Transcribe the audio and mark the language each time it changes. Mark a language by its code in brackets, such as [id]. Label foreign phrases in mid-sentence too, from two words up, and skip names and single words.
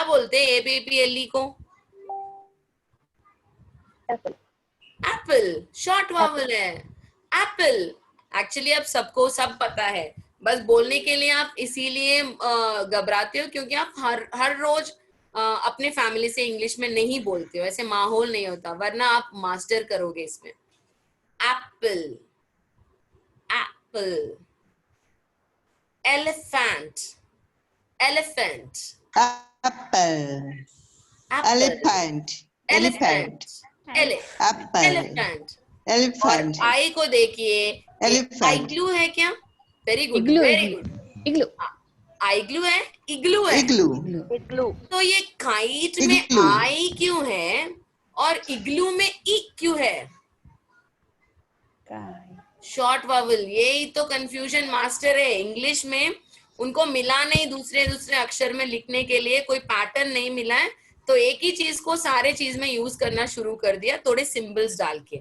[hi] बोलते हैं एपीएलई को एप्पल, [en] short vowel [hi] है एप्पल। एक्चुअली अब सबको सब पता है, बस बोलने के लिए आप इसीलिए घबराते हो क्योंकि आप हर रोज अपने फैमिली से इंग्लिश में नहीं बोलते हो, ऐसे माहौल नहीं होता, वरना आप मास्टर करोगे इसमें। [en] apple, apple. Elephant, elephant, apple, apple. elephant, Elephant, apple, elephant. [hi] और [en] elephant, [hi] आई को देखिए, [en] elephant, [hi] आईग्लू है क्या? [en] very good, Igloo, वेरी igloo. गुड. Igloo. [hi] आईग्लू है, इग्लू है. [en] igloo, [hi] तो ये काइट में [en] Igloo. [hi] आई क्यों है और इग्लू में ई क्यों है? [en] short vowel. [hi] यही तो [en] confusion master [hi] है इंग्लिश में. उनको मिला नहीं दूसरे दूसरे अक्षर में लिखने के लिए, कोई पैटर्न नहीं मिला है, तो एक ही चीज को सारे चीज में यूज करना शुरू कर दिया थोड़े सिंबल्स डाल के.